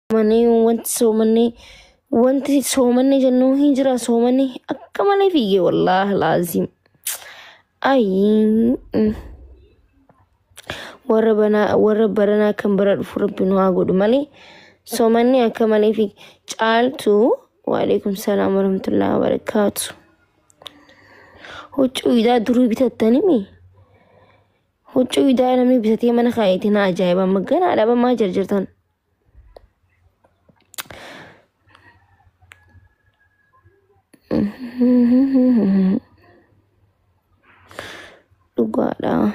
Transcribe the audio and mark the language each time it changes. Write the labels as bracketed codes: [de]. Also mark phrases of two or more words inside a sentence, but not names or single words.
[om] Mani wanti soomani jennu hin jira soomani akka malee fiige [ar] والله لازم. [om] Ay warra barana kan bara dhufu Rabbiin haa godhu malee soomani akka malee fiige. [ar] Caaltu وعليكم السلام ورحمة الله وبركاته. [om] Huccuu idaa durii bitattanii huccuu idaa namni bitatee mana kaayetiin ajaa'iba magana dhaaba maa jarjartan. Dhugaadha.